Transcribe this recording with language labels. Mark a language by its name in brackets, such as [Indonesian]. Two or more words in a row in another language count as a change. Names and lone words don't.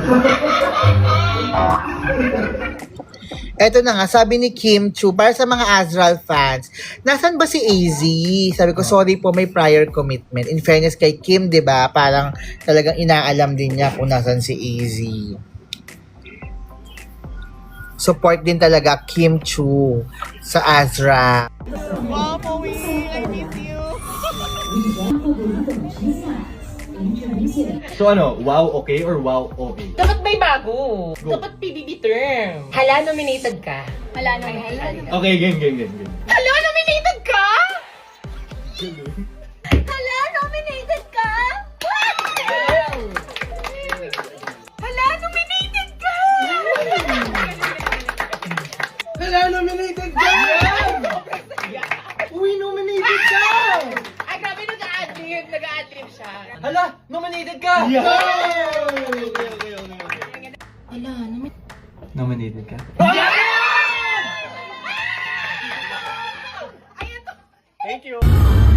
[Filipino] Eto na nga, sabi ni Kim Chu, para sa mga Azral fans, nasan ba si AZ? Sabi ko, sorry po, may [English] prior commitment. In fairness [Filipino] kay Kim, di ba, parang talagang inaalam din niya kung nasan si AZ. Support din talaga Kim Chu sa Azra. [English] Wow, Maui! I miss you! So ano, wow okay or wow okay? [Filipino] Dapat may bago. Go. Dapat PBB term. Hala, nominated ka. Hala, nominated. Okay, game. Hala, nominated ka? Hala, nominated ka? Hala, nominated ka? Hala, nominated ka! Uy, nominated ka! Ay, grabe, nag-a-adlib siya. Hala, nominated ka! Yeah! Hala, Nominated ka? Ayan to. [English] Thank you!